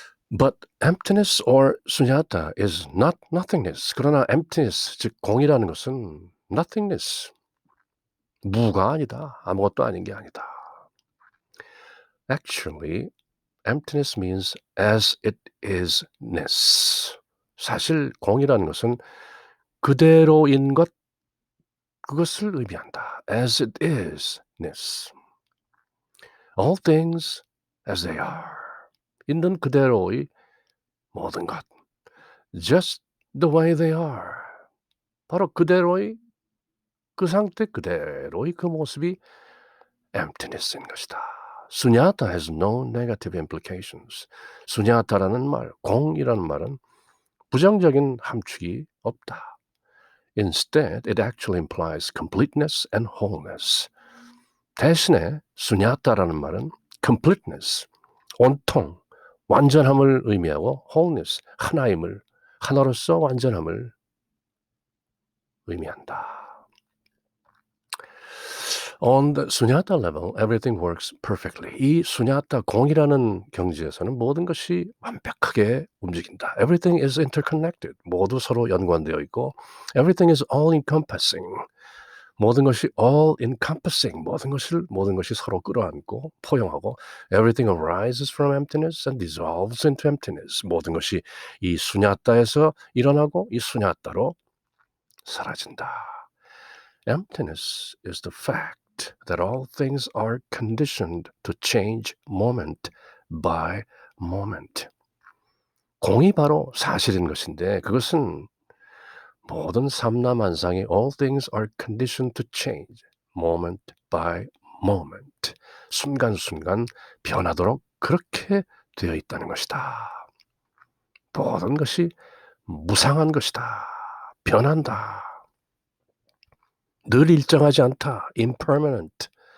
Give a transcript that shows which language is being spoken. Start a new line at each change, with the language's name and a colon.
English: But emptiness or sunyata is not nothingness.
Korean: 그러나 emptiness, 즉 공이라는 것은 nothingness, 무가 아니다. 아무것도 아닌 게 아니다.
English: Actually, emptiness means as it isness.
Korean: 사실 공이라는 것은 그대로인 것, 그것을 의미한다.
English: As it isness. All things as they are.
Korean: 있는 그대로의 모든 것.
English: Just the way they are.
Korean: 바로 그대로의 그 상태 그대로의 그 모습이 emptiness인 것이다.
English: sunyata has no negative implications.
Korean: sunyata라는 말, 공이라는 말은 부정적인 함축이 없다.
English: Instead, it actually implies completeness and wholeness.
Korean: 대신에 sunyata라는 말은 completeness, 온통, 완전함을 의미하고 wholeness, 하나임을, 하나로서 완전함을 의미한다.
English: On the sunyata level, everything works perfectly.
Korean: 이 sunyata 공이라는 경지에서는 모든 것이 완벽하게 움직인다.
English: Everything is interconnected.
Korean: 모두 서로 연관되어 있고,
English: everything is all-encompassing.
Korean: 모든 것이 all-encompassing. 모든 것이 서로 끌어안고 포용하고,
English: everything arises from emptiness and dissolves into emptiness.
Korean: 모든 것이 이 sunyata에서 일어나고 이 sunyata로 사라진다.
English: Emptiness is the fact that all things are conditioned to change moment by moment.
Korean: 공이 바로 사실인 것인데 그것은 모든 삼라만상의
English: all things are conditioned to change moment by moment.
Korean: 순간순간 변하도록 그렇게 되어 있다는 것이다. 모든 것이 무상한 것이다. 변한다. 늘 일정하지 않다. impermanent.